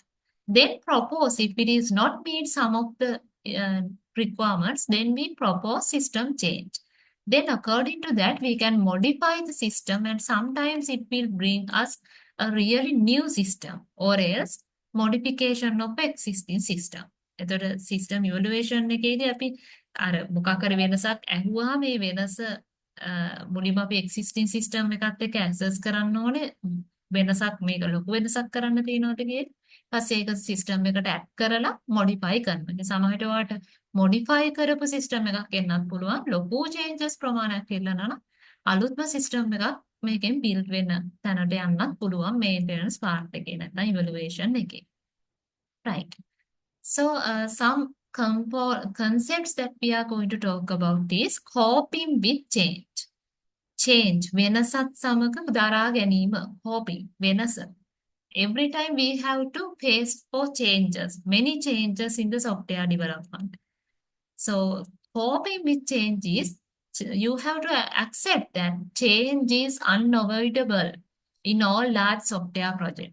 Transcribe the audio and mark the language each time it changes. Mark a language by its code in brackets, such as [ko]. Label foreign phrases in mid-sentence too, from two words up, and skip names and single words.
[en] Then propose if it is not meet some of the uh, requirements, then we propose system change. Then according to that, we can modify the system and sometimes it will bring us a really new system or else modification of existing system. [si] එතකොට [en] system evaluation [si] එකේදී අපි අර මොකක් හරි වෙනසක් ඇහුවාම මේ වෙනස මුලින්ම අපි [en] existing system [si] එකත් එක්ක ඇක්සස් කරන්න ඕනේ වෙනසක් මේක ලොකු වෙනසක් කරන්න තියෙනවද කියලා ඊපස්සේ ඒක සිස්ටම් එකට ඇඩ් කරලා මොඩිෆයි කරනවා. ඉතින් සමහරට ඔයාලට මොඩිෆයි කරපු සිස්ටම් එකක් එන්නත් පුළුවන්. ලොකු චේන්ජස් ප්‍රමාණයක් එල්ලනවා නම් අලුත්ම සිස්ටම් එකක් මේකෙන් බිල්ඩ් වෙන තැනට යන්නත් පුළුවන් [en] maintenance part [si] එකේ නැත්නම් ඉවලුවේෂන් එකේ. [en] right. So, some concepts that we are going to talk about is coping with change. Change. [si] වෙනසත් සමග දරා ගැනීම. [en] Coping. වෙනස. Every time we have to face for changes. Many changes in the software development. So, coping with change is you have to accept that change is unavoidable in all large software projects.